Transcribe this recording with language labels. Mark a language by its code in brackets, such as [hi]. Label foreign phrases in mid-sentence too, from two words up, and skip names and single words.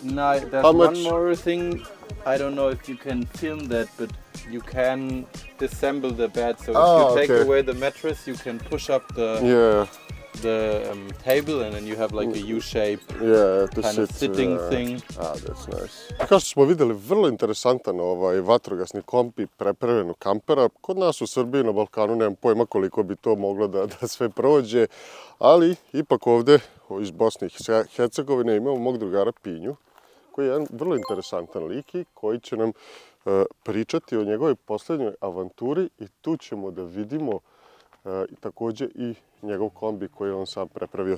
[en] No, there's one more thing. I don't know if you can film that, but you can disassemble the bed. So if you take away the mattress, you can push up the table, and then you have like a U-shape kind of sitting thing. That's nice. [bs] Kao što smo vidjeli, vrlo interesantan vatrogasni kombi prepravljen u kampera. Kod nas u Srbiji, na Balkanu, nemam pojma koliko bi to moglo da sve prođe, ali ipak ovdje iz Bosne i Hercegovine imamo mog drugara Pinju, koji je jedan vrlo interesantan lik i koji će nam pričati o njegovoj posljednjoj avanturi, i tu ćemo da vidimo također i njegov kombi koji je on sam prepravio.